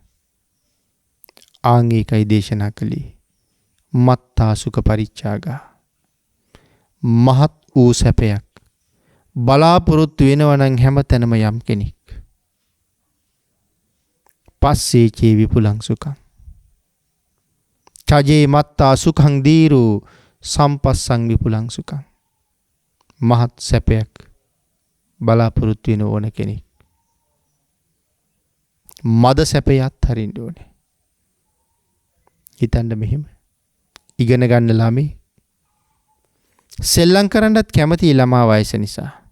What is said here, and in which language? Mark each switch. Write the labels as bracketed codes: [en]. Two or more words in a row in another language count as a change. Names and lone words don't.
[si] ආංගිකයි දේශනා කළේ [pi] මත්තා සුඛ පරිච්ඡාගා. [si] මහත් වූ සැපයක් බලාපොරොත්තු වෙනවා නම් හැමතැනම යම් කෙනෙක් [pi] පස්සේ චේ විපුලං සුඛං චජේ මත්තා සුඛං දීරු සම්පස්සං විපුලං සුඛං. [si] මහත් සැපයක් බලාපොරොත්තු වෙන ඕන කෙනෙක් මද සැපයත් හරින්න ඕනේ. හිතන්න මෙහෙම ඉගෙන ගන්න ළමයි සෙල්ලම් කරන්නත් කැමති ළමා වයස නිසා.